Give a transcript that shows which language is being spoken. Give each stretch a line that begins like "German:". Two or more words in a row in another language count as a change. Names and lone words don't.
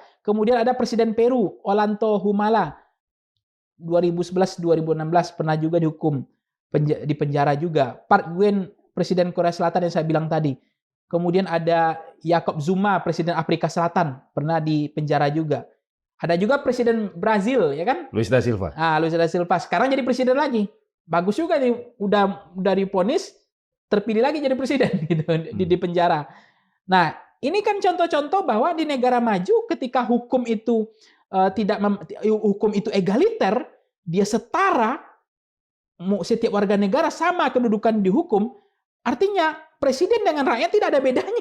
Indonesian: Kemudian ada Presiden Peru, Ollanta Humala, 2011-2016 pernah juga dihukum di penjara juga. Park Geun, Presiden Korea Selatan yang saya bilang tadi. Kemudian ada Jacob Zuma, Presiden Afrika Selatan, pernah di penjara juga. Ada juga Presiden Brazil, ya kan? Luiz da Silva. Luiz da Silva. Sekarang jadi presiden lagi. Bagus juga nih, udah divonis, terpilih lagi jadi presiden gitu, di penjara. Nah, ini kan contoh-contoh bahwa di negara maju ketika hukum itu hukum itu egaliter, dia setara, setiap warga negara sama kedudukan di hukum, artinya presiden dengan rakyat tidak ada bedanya.